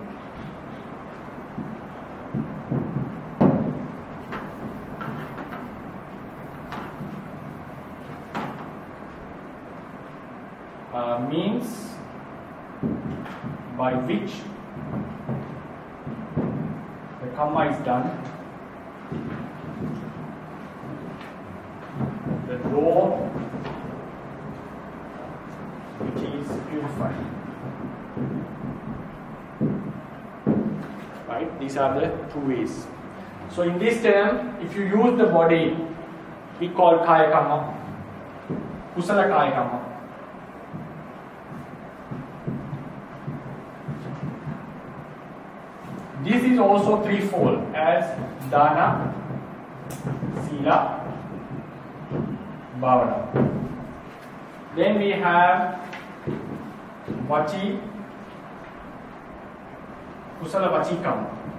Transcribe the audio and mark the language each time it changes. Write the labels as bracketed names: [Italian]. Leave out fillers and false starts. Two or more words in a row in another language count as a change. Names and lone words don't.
[English] Means by which the kamma is done, the door which is purified. Right? These are the two ways. So in this term, if you use the body, we call [Pali] kaya kamma, kusala kaya kamma. [English] This is also threefold as [Pali] dana, sila, bhavana. [English] Then we have [Pali] vachi, kusala vachikam.